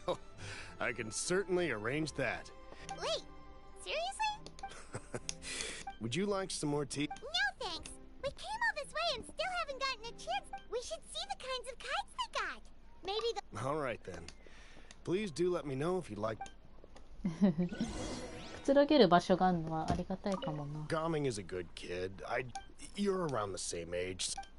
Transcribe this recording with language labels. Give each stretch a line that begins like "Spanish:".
English: Well, I can certainly arrange that. Wait, seriously? Would you like some more tea? No thanks. We came all this way and still haven't gotten a chance. We should see the kinds of kites they got. Maybe the... All right then. Please do let me know if you'd like.
Japanese: くつろげる場所があるのはありがたいかもな。
English: Gaming is a good kid. You're around the same age.